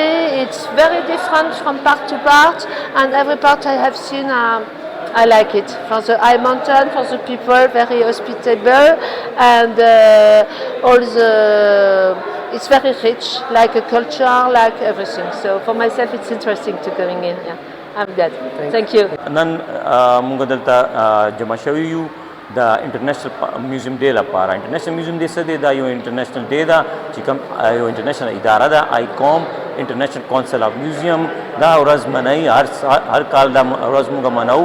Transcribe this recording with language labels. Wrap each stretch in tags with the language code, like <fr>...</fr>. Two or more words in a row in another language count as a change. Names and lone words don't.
<en>It's very different from part to part, and every part I have seen, I like it. For the high mountain, for the people, very hospitable, and it's very rich, like a culture, like everything. So for myself, it's interesting to coming in. Yeah. I'm glad. Thank you.</en> <ps>نن موږ دلته جمع شوي یو د</ps> <en>international museum day</en> <ps>لپاره.</ps> <en>international museum day</en> <ps>څه دی؟ دا یو</ps> <en>international day</en> <ps>ده چې کوم یو انټرنیشنل اداره ده، آیکوم</ps> <en>international council of museum,</en> <ps>دا ورځ منئ. هر کال دا ورځ موږ منو.</ps>